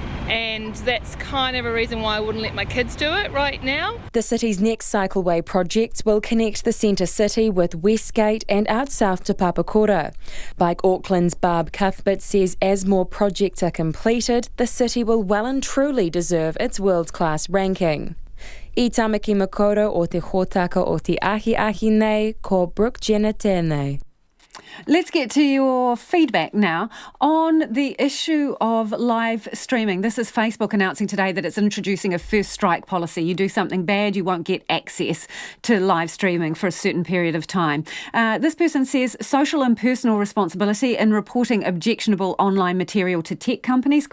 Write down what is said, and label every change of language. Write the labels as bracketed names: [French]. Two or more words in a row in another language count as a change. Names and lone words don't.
[English] and that's kind of a reason why I wouldn't let my kids do it right now. The city's next cycleway projects will connect the centre city with Westgate and out south to Papakura. Bike Auckland's Barb Cuthbert says as more projects are completed, the city will well and truly deserve its world-class ranking. [Māori] I Tamaki Makaurau o te hōtaka o te ahi nei, ko Brooke Jenner tēnei. [English] Let's get to your feedback now on the issue of live streaming. This is Facebook announcing today that it's introducing a first strike policy. You do something bad, you won't get access to live streaming for a certain period of time. This person says social and personal responsibility in reporting objectionable online material to tech companies, ?